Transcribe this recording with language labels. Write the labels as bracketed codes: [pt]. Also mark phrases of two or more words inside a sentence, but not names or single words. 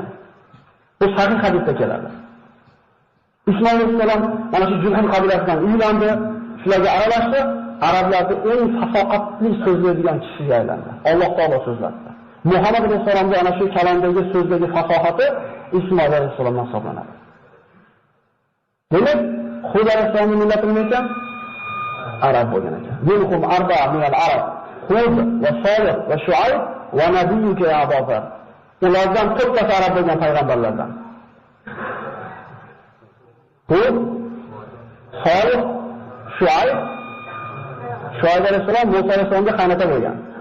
[uz] Bu sahih hadisda keladi. Ismoil alayhisalom mana shu Jurhum qabilasidan uylandi, shularga aralashdi, arablarning eng fasoqatli so'zlaydigan kishiga aylandi. Alloh taolo so'zlatdi. Muhammad alayhisalomga ana shu kalamdagi so'zdagi fasohati Ismoil alayhisalomdan hisoblanadi. Demak, Hud alayhisalomning millati nima ekan? Arab bo'lgan ekan. [ar] منهم أربعة من العرب. هود وصالح وشعيب ونبيك يا أبا ذر. [uz] Ulardan 4 ta arab bo'lgan payg'ambarlardan. Hud, Solih, Shuayb alayhisalom Musa alayhisalomga qaynota bo'lgan.